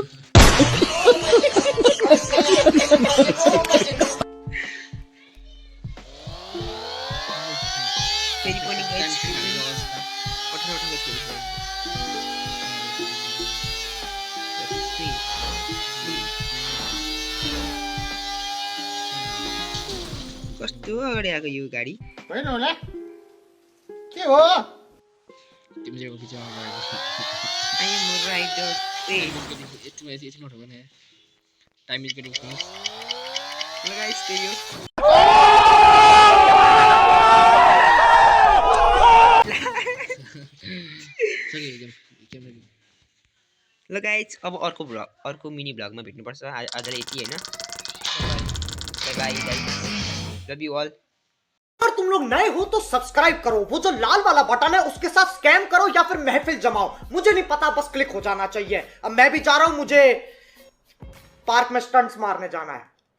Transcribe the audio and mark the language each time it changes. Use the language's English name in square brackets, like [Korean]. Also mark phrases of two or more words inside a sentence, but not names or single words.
[Nepali] फेरि पनि गाइस कस्तो अगाडि आएको यो गाडी होइन होला के हो तिमी चाहिँ खिचाउनु गएको [English] I am a rider. it's not over here. Time is getting close. [Nepali] ल गाइस त्यही हो। ल गाइस अब अर्को मिनी ब्लगमा भेट्नुपर्छ। आजलाई यति होइन। [English] bye bye, love you all. [Hindi] अगर तुम लोग नए हो तो सब्सक्राइब करो, वो जो लाल वाला बटन है उसके साथ स्कैम करो या फिर महफिल जमाओ, मुझे नहीं पता, बस क्लिक हो जाना चाहिए। अब मैं भी जा रहा हूं, मुझे पार्क में स्टंट्स मारने जाना है।